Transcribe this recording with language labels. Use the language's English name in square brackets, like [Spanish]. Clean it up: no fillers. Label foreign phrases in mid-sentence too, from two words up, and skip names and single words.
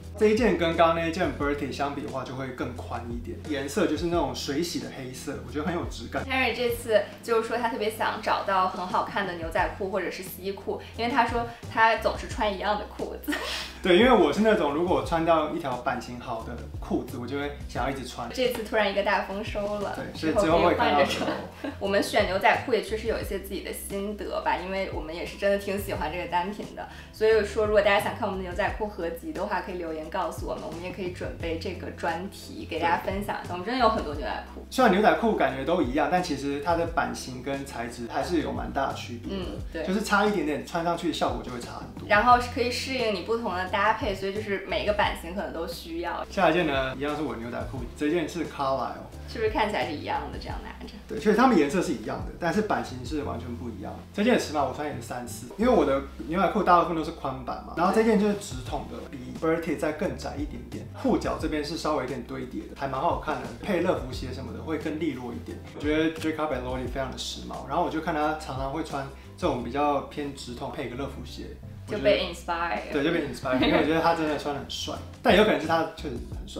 [Chinese] 這一件跟剛剛那一件 Bertie 相比的話，就會更寬一點，顏色就是那種水洗的黑色，我覺得很有質感。 Henry 這次就是說他特別想找到很好看的牛仔褲或者是西褲，因為他說他總是穿一樣的褲子。对，因為我是那種如果我穿到一条版型好的褲子，我就會想要一直穿。這次突然一個大豐收了，對，所以之後會換着穿。我們選牛仔褲也確實有一些自己的心得吧，因為我們也是真的挺喜歡這個單品的。所以說，如果大家想看我們的牛仔褲合集的話，可以留言告訴我們，我們也可以準備這個專題給大家分享一下。我們真的有很多牛仔褲，雖然牛仔褲感覺都一樣，但其實它的版型跟材質還是有蠻大的區別的。對，就是差一點點，穿上去的效果就會差很多。然後可以適應你不同的搭配，所以就是每个版型可能都需要。下一件呢，一樣是我的牛仔褲，這件是 Carlisle，是不是看起來是一樣的？這樣拿着。對，所以它們顏色是一樣的，但是版型是完全不一樣。這件尺碼我穿也是34，因為我的牛仔褲大部分都是寬版嘛，然後這件就是直筒的，比 Bertie 再更窄一點點，褲腳這邊是稍微有點堆疊的，還蠻好看的，配樂福鞋什麼的會更利落一點。我覺得 Jacob & Lolly 非常的時髦，然後我就看他常常會穿這種比較偏直筒，配一個樂福鞋。就被 inspire，對，就被 inspire， 因為我覺得他真的穿得很帥，但也有可能是他確實很帥。